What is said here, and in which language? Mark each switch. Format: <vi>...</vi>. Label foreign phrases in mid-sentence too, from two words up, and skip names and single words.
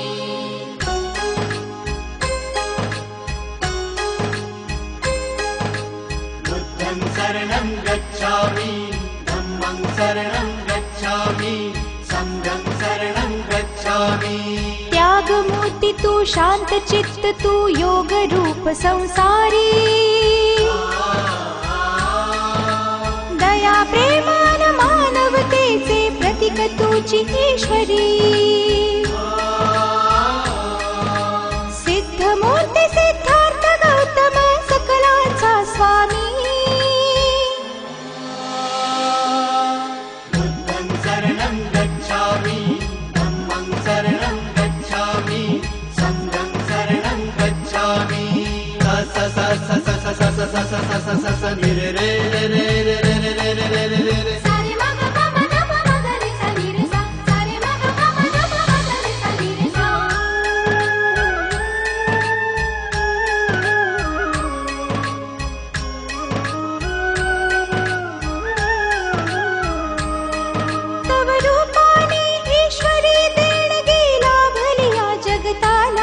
<pi>बुद्धं शरणं गच्छामि धम्मं शरणं गच्छामि संघं शरणं गच्छामि।</pi> <mr>त्यागमूर्ति तू शांत चित्त तू योग रूप संसारी दया प्रेमान मानवतेचे प्रतीक तुझी ईश्वरी। सिद्धमूर्ती सिद्धार्थ गौतम सकलांचा स्वामी।</mr> <pi>बुद्धं शरणं गच्छामि धम्मं शरणं गच्छामि संघं शरणं गच्छामि। स स स स स स स स स स स स नि रे रे रे रे रे रे रे रे रे रे रे। सारे मग प म ध प म ग रे सा नि रे सा सारे मग प म ध प म ग रे सा नि रे सा।</pi> <mr>तव रूपाने ईश्वरी देणगी लाभली या जगताला।</mr>